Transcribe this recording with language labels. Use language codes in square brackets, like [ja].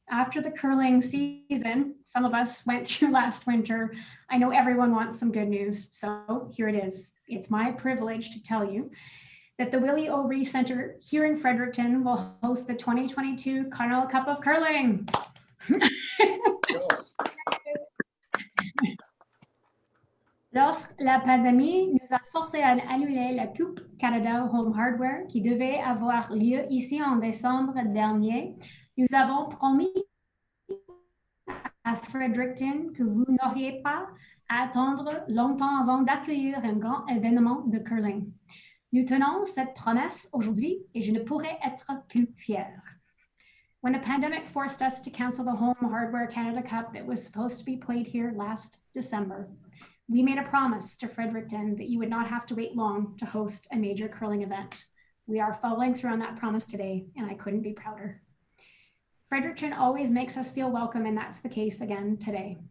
[en] After the curling season, some of us went through last winter. I know everyone wants some good news, so here it is. It's my privilege to tell you that the Willie O'Ree Centre here in Fredericton will host the 2022 Continental Cup of Curling. [fr] Lorsque la pandémie nous a forcé à annuler la Coupe Canada Home Hardware qui devait avoir lieu ici en décembre dernier, nous avons promis à Fredericton que vous n'auriez pas à attendre longtemps avant d'accueillir un grand événement de curling. Nous tenons cette promesse aujourd'hui et je ne pourrais être plus fière. [en] When the pandemic forced us to cancel the Home Hardware Canada Cup that was supposed to be played here last December, we made a promise to Fredericton that you would not have to wait long to host a major curling event. We are following through on that promise today, and I couldn't be prouder. Fredericton always makes us feel welcome, and that's the case again today.